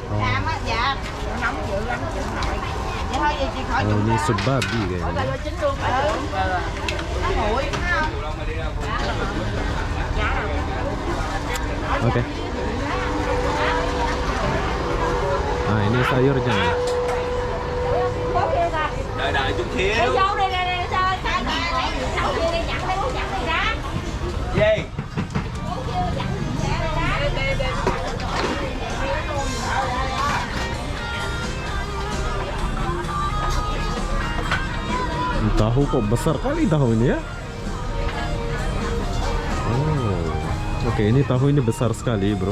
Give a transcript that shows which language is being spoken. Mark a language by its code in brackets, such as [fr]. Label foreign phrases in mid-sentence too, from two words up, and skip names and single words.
[id] Oh, ini sup babi kayaknya. Oke. Nah, ini sayurnya. [vi] Đợi chút xíu. Đi vô đi nè, sao sao kia đi nhận lấy bố nhận đi ra. Gì? [id] Tahu kok besar kali tahu ini ya. Oh, oke, ini tahu ini besar sekali, bro.